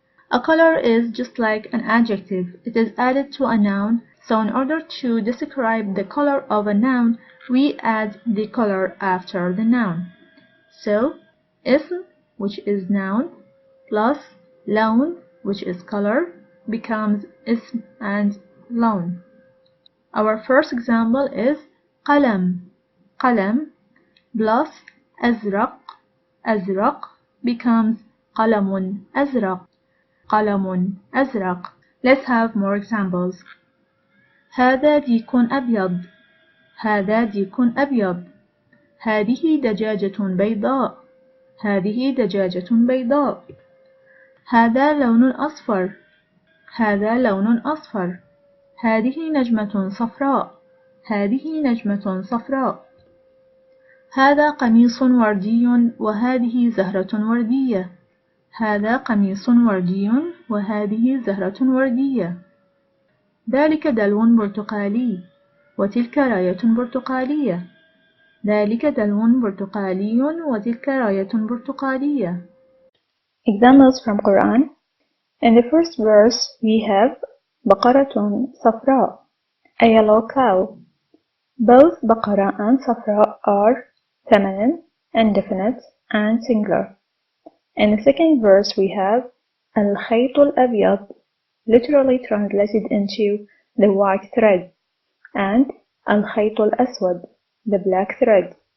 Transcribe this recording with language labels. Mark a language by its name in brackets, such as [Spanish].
[English] A color is just like an adjective. It is added to a noun, so in order to describe the color of a noun, we add the color after the noun. So, اسم, which is noun, plus لون, which is color, becomes اسم and لون. Our first example is قلم, قلم, plus أزرق, أزرق, becomes [Arabic] قلم أزرق, قلم أزرق. [English] Let's have more examples. [Arabic] هذا ديك أبيض, هذا ديك أبيض. هذه دجاجة بيضاء, هذه دجاجة بيضاء. هذا لون أصفر, هذا لون أصفر. هذه نجمة صفراء, هذه نجمة صفراء. هذا قميص وردي وهذه زهرة وردية, هذا قميص وردي وهذه زهرة وردية. ذلك دلو برتقالي وتلك راية برتقالية, ذلك دلو برتقالي وتلك راية برتقالية. [English] Examples from Quran. In the first verse we have [Arabic] بقرة صفراء, [English] a yellow cow. Both بقرة and صفراء are feminine, indefinite, and singular. In the second verse we have [Arabic] الخيط الأبيض, [English] literally translated into the white thread, and [Arabic] الخيط الأسود, [English] the black thread.